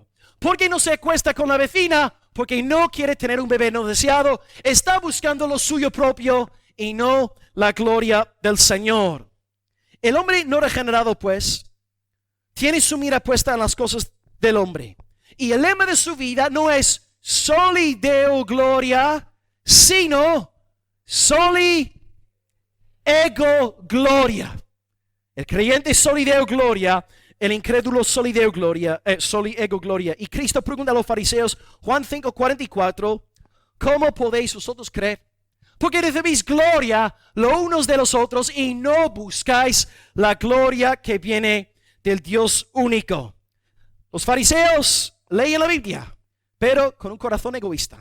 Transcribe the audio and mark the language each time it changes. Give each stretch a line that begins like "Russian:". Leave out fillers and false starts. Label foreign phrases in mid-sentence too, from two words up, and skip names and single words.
Spanish: Porque no se acuesta con la vecina, porque no quiere tener un bebé no deseado. Está buscando lo suyo propio y no la gloria del Señor. El hombre no regenerado, pues, tiene su mira puesta en las cosas del hombre. Y el lema de su vida no es
Latin: soli Deo gloria,
Spanish: sino
Latin: soli ego gloria.
Spanish: El creyente
Latin: soli Deo gloria,
Spanish: el incrédulo
Latin: soli Deo gloria, soli ego gloria.
Spanish: Y Cristo pregunta a los fariseos, Juan 5:44, ¿cómo podéis vosotros creer? Porque recibís gloria los unos de los otros y no buscáis la gloria que viene del Dios único. Los fariseos leían la Biblia, pero con un corazón egoísta.